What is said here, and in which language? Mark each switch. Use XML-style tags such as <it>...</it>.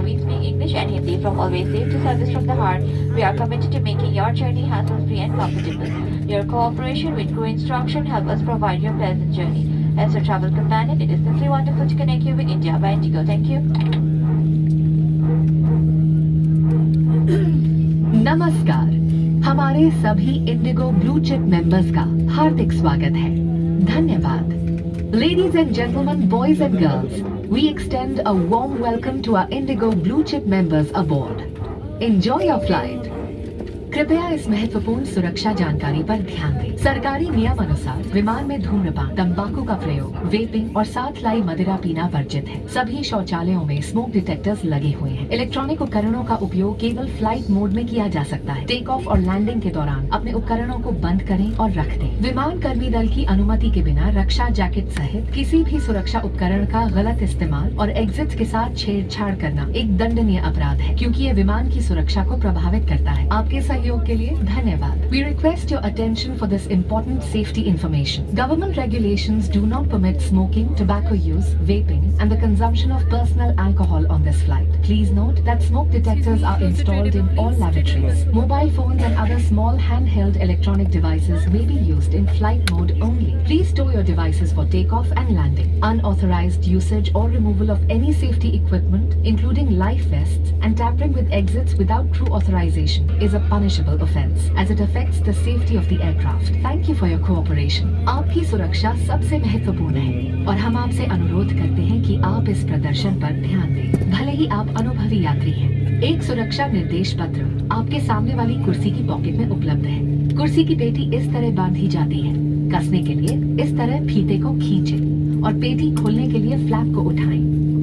<en>We speak English and Hindi from Always Safe to Service from the Heart. We are committed to making your journey hassle-free and comfortable. Your cooperation with crew instruction help us provide you a pleasant journey. As a travel companion, it is simply wonderful to connect you with India by Indigo. Thank you.</en> <hi>नमस्कार, हमारे सभी Indigo blue chip members का हार्दिक स्वागत है। धन्यवाद।</hi> <en>Ladies and gentlemen, boys and girls, we extend a warm welcome to our Indigo blue chip members aboard. Enjoy your flight.</en> <hi>कृपया इस महत्वपूर्ण सुरक्षा जानकारी पर ध्यान दें। सरकारी नियम अनुसार विमान में धूम्रपान, तंबाकू का प्रयोग, वेपिंग और साथ लाई मदिरा पीना वर्जित है। सभी शौचालयों में स्मोक डिटेक्टर्स लगे हुए हैं। इलेक्ट्रॉनिक उपकरणों का उपयोग केवल फ्लाइट मोड में किया जा सकता है। टेक ऑफ और लैंडिंग के दौरान अपने उपकरणों को बंद करें और रख दें। विमान कर्मी दल की अनुमति के बिना रक्षा जैकेट सहित किसी भी सुरक्षा उपकरण का गलत इस्तेमाल और एग्जिट के साथ छेड़छाड़ करना एक दंडनीय अपराध है, क्योंकि ये विमान की सुरक्षा को प्रभावित करता है। आपके सहयोग के लिए धन्यवाद।</hi> <en>We request your attention for this important safety information. Government regulations do not permit smoking, tobacco use, vaping, and the consumption of personal alcohol on this flight. Please note that smoke detectors are installed in all lavatories. Mobile phones and other small handheld electronic devices may be used in flight mode only. Please store your devices for takeoff and landing. Unauthorized usage or removal of any safety equipment, including life vests, and tampering with exits without crew authorization is a punishable offense, as it affects the safety of the aircraft. Thank you for your cooperation.</en> <hi>आपकी सुरक्षा सबसे महत्वपूर्ण है और हम आपसे अनुरोध करते हैं कि आप इस प्रदर्शन पर ध्यान दें, भले ही आप अनुभवी यात्री हैं। एक सुरक्षा निर्देश पत्र आपके सामने वाली कुर्सी की पॉकेट में उपलब्ध है। कुर्सी की पेटी इस तरह बांधी जाती है। कसने के लिए इस तरह फीते को खींचें और पेटी खोलने के लिए फ्लैप को उठाएं।</hi>